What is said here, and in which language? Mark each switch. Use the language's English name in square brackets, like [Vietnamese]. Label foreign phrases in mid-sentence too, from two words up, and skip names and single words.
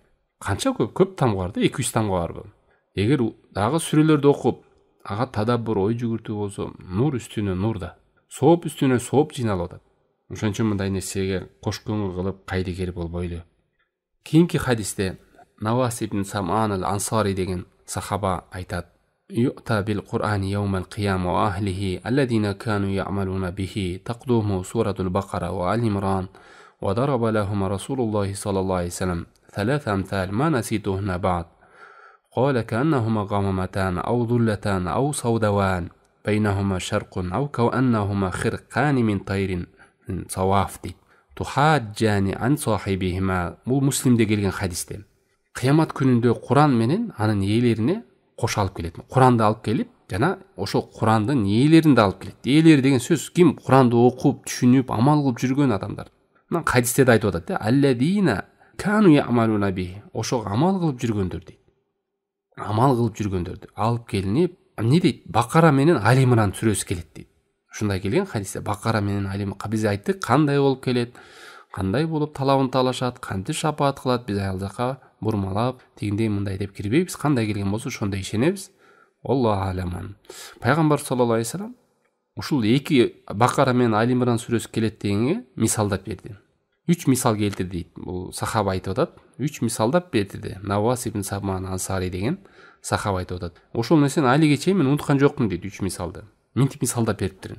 [Kyrgyz] Канча көп тамга бар да, 200 тамга бар бул. Эгер дагы сүрөлөрдү окуп, ага тадаббур, ой жүгүртүү болсо, нур үстүнө нур да, сооп үстүнө сооп жыйналып атат. Ошон үчүн мындай нерсеге кош көңүл кылып кайдыгер болбойлу. Кийинки хадисте Навас ибн Сам'ан ал-Ансари деген сахаба айтат. [Arabic] يؤتى بالقرآن يوم القيامة وأهله الذين كانوا يعملون به تقدمه سورة البقرة وآل عمران وضرب لهم رسول الله صلى الله عليه وسلم ثلاث أمثال ما نسيتهن بعد قال كأنهما غمامتان أو ظلتان أو سودوان بينهما شرق أو كأنهما خرقان من طير صواف تحاجان عن صاحبهما. [Kyrgyz] Бул Муслимде келген хадисте. Кыямат күнүндө Куран менен анын ээлерине кош алып келет. Куранды алып келип, жана ошо Курандын ээлерин да алып келет. Ээлери деген сөз ким? Куранды окуп, түшүнүп, амал кылып жүргөн адамдар. Мына хадисте да айтып атат, [Arabic] الذين كانوا يعملون به. [Kyrgyz] Ошого амал кылып жүргөндөр дейт. Амал кылып жүргөндөрдү алып келинип, эмне дейт? Бакара менен Ал-Имран сүрөсү келет дейт. Ушундай келген хадисте Бакара менен Ал-Имран. Биз айттык, кандай болуп келет, кандай болуп талабын талашат, кантип шапаат кылат, биз аял жака бурмалап, тигиндей мындай деп кирбейбиз. Кандай келген болсо ошондой ишенебиз. [Arabic] الله أعلم. [Kyrgyz] Пайгамбар [Arabic] صلى الله عليه وسلم [Kyrgyz] ушул эки Бакара менен Ал-Имран сүрөсү келет дегенге мисалдап берди. 3 мисал келтирди дейт. Бул сахаба айтып атат. 3 мисалдап берди. Навас ибн Сам'ан Ансари деген сахаба айтып атат. Ошол нерсени алиге чейин мен унуткан жокмун дейт 3 мисалды. Минтип мисалдап бериптирин.